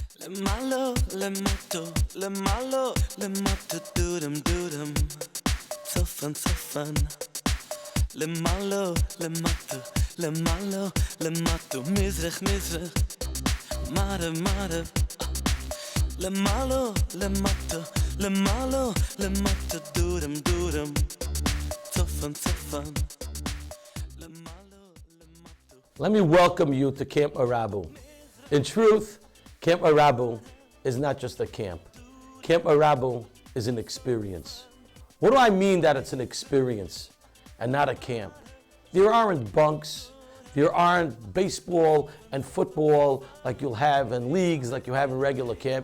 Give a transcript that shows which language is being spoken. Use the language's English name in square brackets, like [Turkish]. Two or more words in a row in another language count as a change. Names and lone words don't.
[English] Le malo, le moto, le malo, le moto, do-dum. So fun. Le malo, le moto, le malo, le moto, Mizrach, Marabu. Le malo, le moto, le malo, le moto, do-dum. So fun. Le malo, le moto. Let me welcome you to Camp Marabu. In truth, Camp Marabu is not just a camp. Camp Marabu is an experience. What do I mean that it's an experience and not a camp? There aren't bunks. There aren't baseball and football like you'll have in leagues, like you have in regular camp.